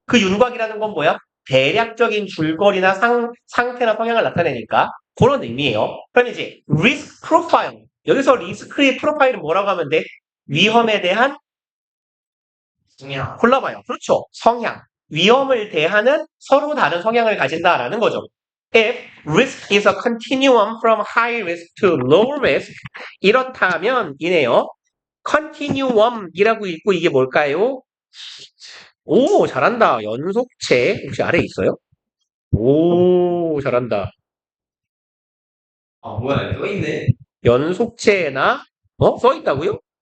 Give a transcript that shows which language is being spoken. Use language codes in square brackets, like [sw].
[ko] 그 윤곽이라는 건 뭐야? 대략적인 줄거리나 상태나 성향을 나타내니까 그런 의미예요. 그럼 이제 리스크 프로파일. 여기서 리스크의 프로파일은 뭐라고 하면 돼? 위험에 대한 성향. 골라봐요. 그렇죠. 성향. 위험을 대하는 서로 다른 성향을 가진다라는 거죠. [en] If risk is a continuum from high risk to low risk, [ko] 이렇다면 이네요. continuum이라고 읽고 이게 뭘까요? 오, 잘한다. 연속체. 혹시 아래 있어요? 오, 잘한다. 아, 뭐야, 써있네. 연속체나, 써 있다고요?